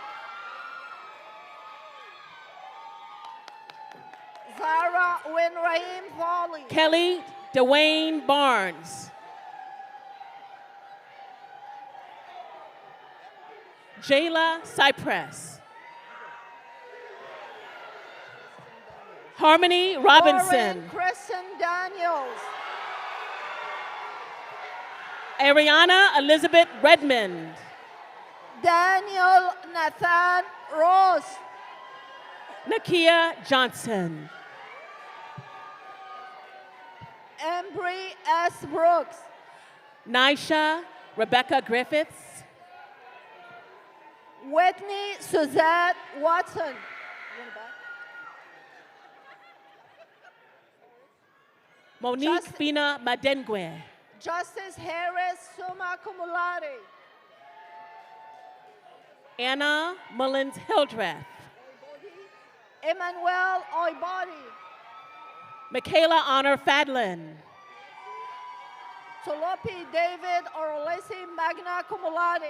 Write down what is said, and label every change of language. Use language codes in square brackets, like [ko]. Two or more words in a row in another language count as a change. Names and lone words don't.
[en] Zara Winrahim Volley. Kelly Dwayne Barnes. Jayla Cypress. Harmony Robinson. Lauren Kristen Daniels. Ariana Elizabeth Redmond. Daniel Nathan Ross. Nakia Johnson. Embry S. Brooks. Nisha Rebecca Griffiths. Whitney Suzette Watson. Monique Fina Madengue. Justice Harris [la] Summa Cum Laude. [en] Anna Mullins Hildreth. Emmanuel Oibody. Michaela Honor Fadlin. Tolopi David Orlesi [la] Magna Cum Laude.